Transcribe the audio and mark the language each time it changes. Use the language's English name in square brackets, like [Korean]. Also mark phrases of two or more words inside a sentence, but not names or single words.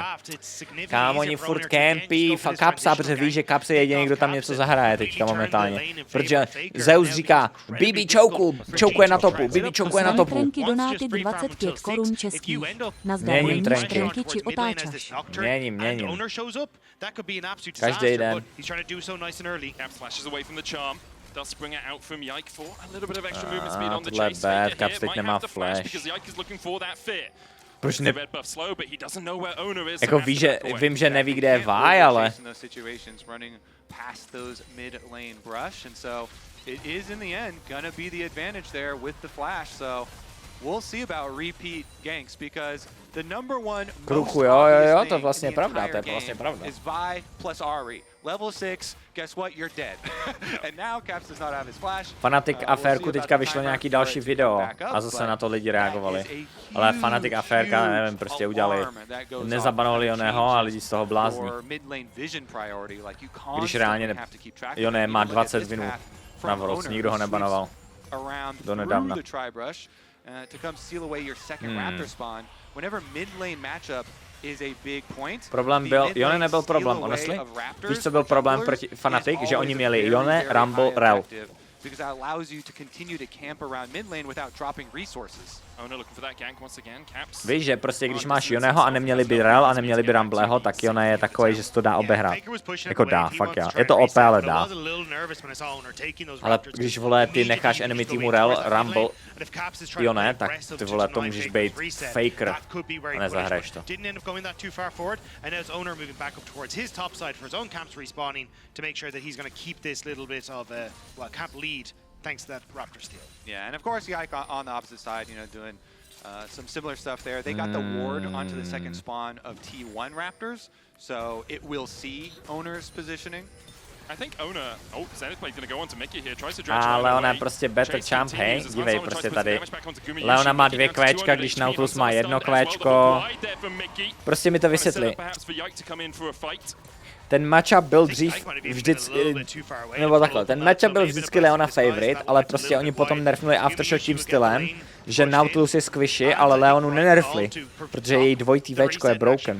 [Czech] Kámo, oni furt campí Capsa, protože ví, že Caps je jediný, kdo tam něco zahraje teďka momentálně. Protože Zeus říká, BB choukuje na topu, BB choukuje na topu. Trenky donáty 25 korun českých. Nazdar, Měním trenky. či otáčaš. Měním. Každý den. [English] Does bring it out from Yike for a little bit of extra movement speed on the [Czech] tohle [English] chase. bad, Faker Caps here [Czech] teď [English] might [Czech] nemá [English] have the flash flash. because Yike is looking for that fear. [Czech] Proč ne... [English] Red buff slow, but he doesn't know where Owner is. [Czech] Jako vím, že neví, kde je Vi, ale... [English] We'll see about repeat ganks because the number one [Czech] Kruchu, jo, to je vlastně pravda, [English] is Vi plus Ahri. Level 6, guess what, you're dead. And now Caps does not have his flash. [Czech] Fanatic Aférku teďka vyšlo nějaký další video a zase na to lidi reagovali. Ale Fanatic Aférka, nevím, prostě udělali, nezabanovali Joneho a lidi z toho blázní. Když reálně Jone má 20 winů na Worlds, nikdo ho nebanoval. Do nedávna. [English] To come steal away your second Raptor spawn. Whenever mid lane matchup is a big point. [Czech] Problém byl, Jone nebyl problém, honestly. Víš, co byl problém proti Fnatic? Že oni měli Jone, Rumble, Rel. [English] Because that allows you to continue to camp around mid lane without dropping resources. [Czech] Víš, že prostě když máš Joneho a neměli by Rel a neměli by Rumbleho, tak Jone je takový, že se to dá obehrát. Jako dá, fakt já. Je to OP, ale dá. Ale když, vole, ty necháš enemy týmu Rel, Rumble, Jone, tak ty, vole, to můžeš být Faker a nezahraješ to. [English] Thanks to that Raptor steal. Yeah, and of course Yike on the opposite side, you know, doing some similar stuff there. They got the ward onto the second spawn of T1 Raptors, so it will see Owner's positioning. I think Owner, Zenith Blade's gonna go on to Mickey here, tries to dredge. [Czech] A Leona prostě [English] better champ, [Czech] hej, dívej prostě tady. Leona má 2 kvéčka, když Nautilus má 1 kvéčko. Prostě mi to vysvětli. Ten matchup byl dřív vždycky, nebo takhle, ten matchup byl vždycky Leona favorite, ale prostě oni potom nerfnuli Aftershock tím stylem, že Nautilus je squishy, ale Leonu nenerfli, protože její dvojitý Včko je broken.